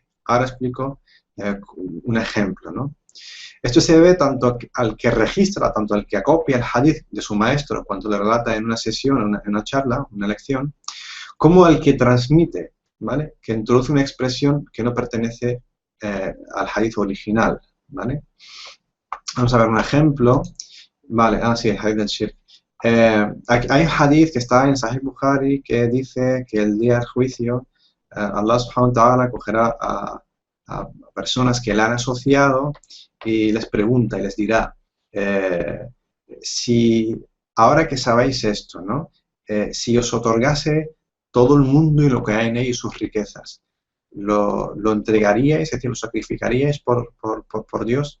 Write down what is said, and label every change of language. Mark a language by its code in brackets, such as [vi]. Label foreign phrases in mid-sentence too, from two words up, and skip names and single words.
[es] Ahora explico un ejemplo, ¿no? Esto se debe tanto al que registra, tanto al que acopia el hadith de su maestro cuando le relata en una sesión, en una charla, una lección, como al que transmite, ¿vale?, que introduce una expresión que no pertenece al hadith original, ¿vale? Vamos a ver un ejemplo. Vale, sí, el hadith del shirk. Hay un hadith que está en Sahih Bukhari que dice que el día del juicio Allah [ar] سبحانه وتعالى [es] cogerá a personas que le han asociado y les pregunta y les dirá, si ahora que sabéis esto, ¿no?, si os otorgase todo el mundo y lo que hay en él y sus riquezas, ¿lo entregaríais, es decir, lo sacrificaríais por Dios?